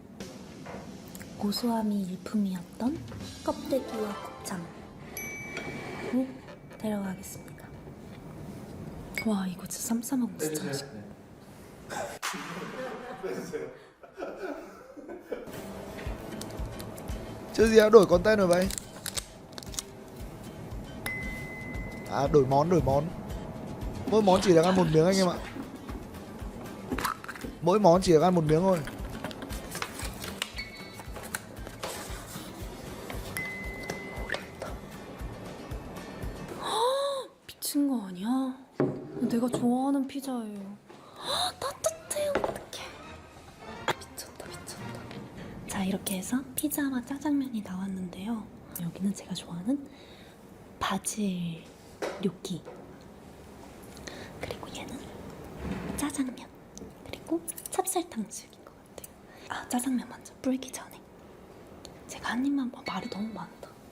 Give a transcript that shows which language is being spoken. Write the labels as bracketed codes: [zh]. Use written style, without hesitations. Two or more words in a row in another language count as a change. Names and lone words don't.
[ko] 고소함이 일품이었던 껍데기와 곱창을 데려가겠습니다. 와 이거 진짜 쌈 싸먹으면 진짜 맛있겠다. [vi] Chưa gì đã đổi container vậy? À đổi món. Mỗi món chỉ được ăn một miếng anh em ạ. Mỗi món chỉ được ăn một miếng thôi. [ko] 미친 거 아니야? 내가 좋아하는 피자예요. 따뜻해 어떡해. 미쳤다. 자 이렇게 해서 피자와 짜장면이 나왔는데요. 여기는 제가 좋아하는 바질 뇨끼, 그리고 얘는 짜장면, 그리고 찹쌀탕수육인 것 같아요. 아 짜장면 먼저 불기 전에 제가 한 입만 말이 너무 많다.